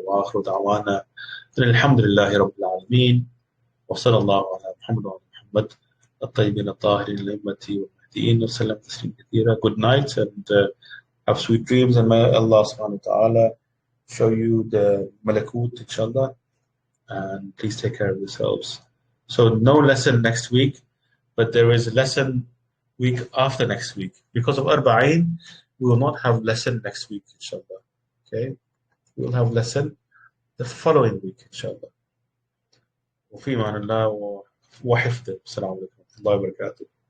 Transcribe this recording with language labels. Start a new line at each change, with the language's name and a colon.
Arabic: وآخر دعوانا الحمد لله رب العالمين، وصلى الله على محمد وعلى محمد الطيبين الطاهرين الأئمة والمهديين، وسلم تسليما كثيرا.
English: Good night, and have sweet dreams, and may Allah subhanahu wa ta'ala show you the malakut inshallah, and please take care of yourselves. So no lesson next week, but there is a lesson week after next week. Because of Arba'in, we will not have lesson next week inshallah. Okay, we will have lesson the following week inshallah.
Arabic: وفي أمان الله وحفظه. السلام عليكم ورحمة الله وبركاته.